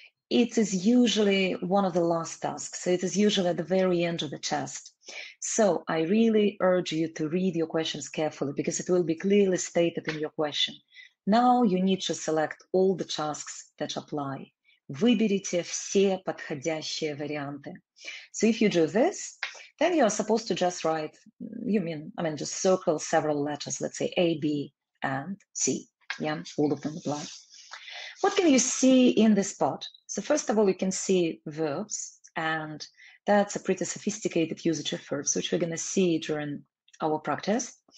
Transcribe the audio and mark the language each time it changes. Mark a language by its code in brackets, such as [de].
[en] It is usually one of the last tasks, so it is usually at the very end of the test. So I really urge you to read your questions carefully, because it will be clearly stated in your question. Now you need to select all the tasks that apply. [ru] Выберите все подходящие варианты. [en] So if you do this, then you're supposed to just write, just circle several letters, let's say A, B, and C. Yeah, all of them apply. What can you see in this part? So first of all, you can see verbs, and that's a pretty sophisticated usage of verbs, which we're going to see during our practice.